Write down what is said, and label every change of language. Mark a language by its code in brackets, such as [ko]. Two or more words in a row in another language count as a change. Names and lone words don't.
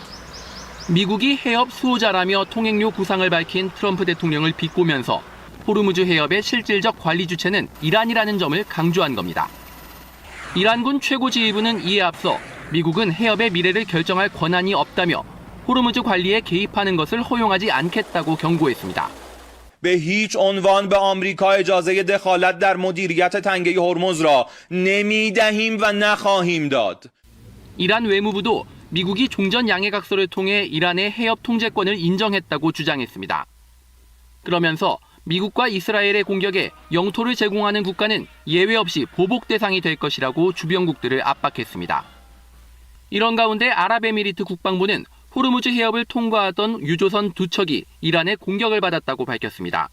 [ko] 미국이 해협 수호자라며 통행료 구상을 밝힌 트럼프 대통령을 비꼬면서 호르무즈 해협의 실질적 관리 주체는 이란이라는 점을 강조한 겁니다. 이란군 최고 지휘부는 이에 앞서 미국은 해협의 미래를 결정할 권한이 없다며 호르무즈 관리에 개입하는 것을 허용하지 않겠다고 경고했습니다. [fa] به هیچ عنوان به آمریکا اجازه دخالت در مدیریت تنگه هرمز را نمیدهیم و نخواهیم داد. [ko] 이란 외무부도 미국이 종전 양해각서를 통해 이란의 해협 통제권을 인정했다고 주장했습니다. 그러면서 미국과 이스라엘의 공격에 영토를 제공하는 국가는 예외 없이 보복 대상이 될 것이라고 주변국들을 압박했습니다. 이런 가운데 아랍에미리트 국방부는 호르무즈 해협을 통과하던 유조선 2척이 이란의 공격을 받았다고 밝혔습니다.